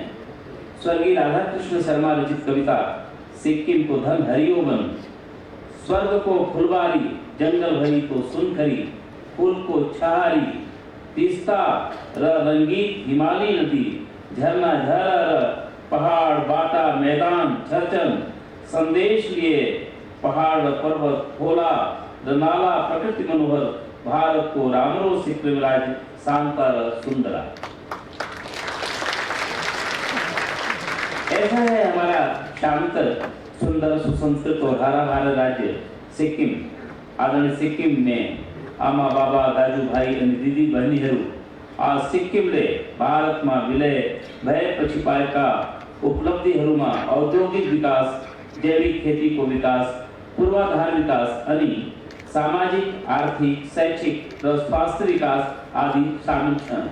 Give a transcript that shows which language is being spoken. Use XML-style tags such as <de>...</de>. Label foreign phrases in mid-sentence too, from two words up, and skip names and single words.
<ne>स्वर्गीय राधा कृष्ण शर्मा रचित कविता सिक्किम को धन हरियो बन, स्वर्ग को फुलबारी, जंगल भरी तो सुनखरी, फूल को छहारी, तीस्ता र रंगीत हिमालय नदी, झरना झर, पहाड़ बाटा मैदान छरचन, संदेश लिए पहाड़ पर्वत खोला, नाला प्रकृति मनोहर, भारत को रामरो सिक्किम राज्य शांतर सुंदरा।</ne> <hi>ऐसा है हमारा शांत, सुंदर, सुसंस्कृत और हरा भरा राज्य सिक्किम।</hi> <ne>आदरणीय सिक्किम में आमा बाबा, दाजू भाई अनि दिदी बहनीहरू आज सिक्किमले भारतमा विलय भएपछि पाएका उपलब्धिहरूमा औद्योगिक विकास, जैविक खेतीको विकास, पूर्वाधार विकास अनि सामाजिक, आर्थिक, शैक्षिक र स्वास्थ्य विकास आदि शामिल छन्।</ne>